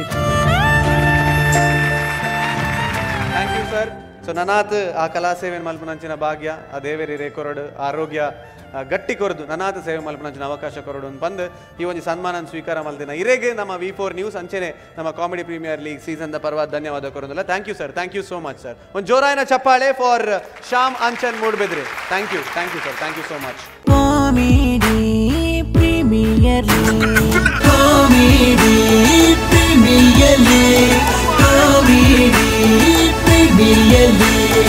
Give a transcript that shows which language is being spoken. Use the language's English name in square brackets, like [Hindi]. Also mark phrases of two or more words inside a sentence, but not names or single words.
[English] Thank you sir. [Tulu] ಸೊ ನನಾತ್ ಆ ಕಲಾ ಸೇವೆ ಮಲ್ಪನಂಚಿನ ಭಾಗ್ಯ ಆ ದೇವೇರಿ ರೇಕೊರಡು ಆರೋಗ್ಯ ಗಟ್ಟಿ ಕೊರದು ನನಾತ್ ಸೇವೆ ಮಲ್ಪನಂಚಿನ ಅವಕಾಶ ಕೊರಡು ಬಂದು ಈ ಒಂದು ಸನ್ಮಾನ ಸ್ವೀಕಾರ ಮಲ್ತಿನ ಇರೆಗೆ ನಮ್ಮ V4 ನ್ಯೂಸ್ ಅಂಚೆನೆ ನಮ್ಮ ಕಾಮಿಡಿ ಪ್ರೀಮಿಯರ್ ಲೀಗ್ ಸೀಸನ್ ದ ಪರವಾದ ಧನ್ಯವಾದ ಕೊರೊಂದಿಲ್ಲ. [English] Thank you sir, thank you so much sir. [Tulu] ಒಂದು ಜೋರಾಯಿನ ಚಪ್ಪಾಳೆ ಫಾರ್ ಶ್ಯಾಮ್ ಅಂಚನ್ ಮೂಡ್ಬೆದ್ರಿ. [English] Thank you sir, thank you so much. ಕಾಮಿಡಿ ಪ್ರೀಮಿಯರ್ ಲೀಗ್, ಕಾಮಿಡಿ ಪ್ರೀಮಿಯರ್ ಲೀಗ್, ಕಾಮಿಡಿ ಪ್ರೀಮಿಯರ್ ಲೀಗ್.